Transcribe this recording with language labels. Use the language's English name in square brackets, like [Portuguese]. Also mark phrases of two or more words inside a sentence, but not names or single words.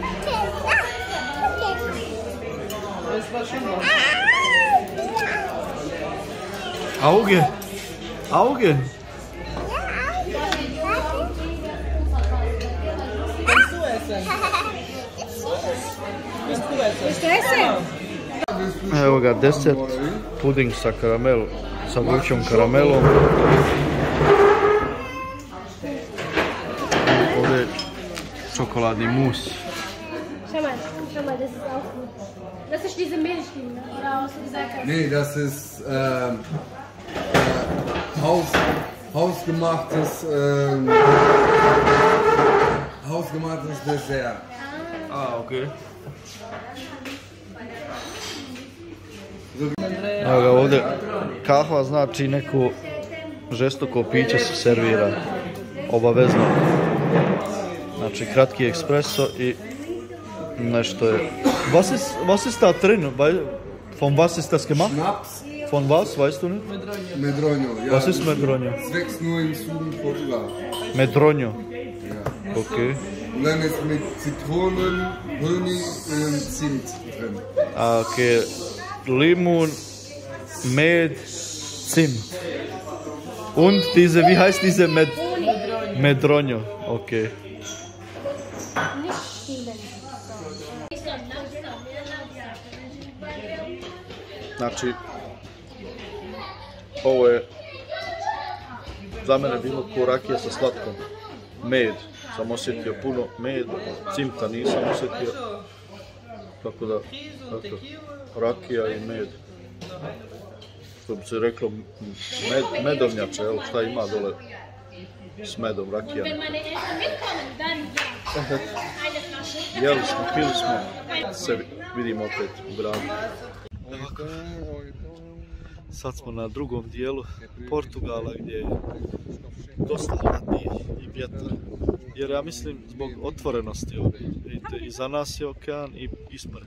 [German] Das war schon was. Auge! Auge! Willst du essen? Willst du essen? Willst du essen? [Bosnian] Evo ga, desert, puding sa karamelom, sa vrućom karamelom. Ovdje je čokoladni mus. [German] Schau mal, das ist auch gut. Das ist diese Milchlinie, oder was du gesagt hast? Nee, das ist hausgemachtes Dessert. [Bosnian] A, okej. Evo ga ovdje, kahva znači neko žestoko piće se servira, obavezno. Znači kratki espresso i nešto je. [German] Was ist da drin? Von was ist das gemacht? Schnaps. Von was, weißt du nicht? Medronio. Ja, Was ist Medronio? das wächst nur im Süden Portugal. Medronio. Ja. Okay. Und dann ist mit Zitronen, Honig und Zimt drin. Okay. Limon, Med, Zimt. Und diese, wie heißt diese Medronio? Okay. [Bosnian] Znači, ovo je za mene bilo ko rakija sa slatkom. Med sam osjetio puno, med, cimta nisam osjetio. Tako da, eto, rakija i med. Što bi se reklo, medovnjače, evo šta ima dole s medom, rakija. [German] Wenn meine Eltern mitkommen, dann ja. [Bosnian] Jeli smo, pili smo, se vidimo opet u gradu. Sad smo na drugom dijelu Portugala gdje je dosta hladniji i vjetar. Jer ja mislim zbog otvorenosti ove. Vidite, iza nas je okean i ispred.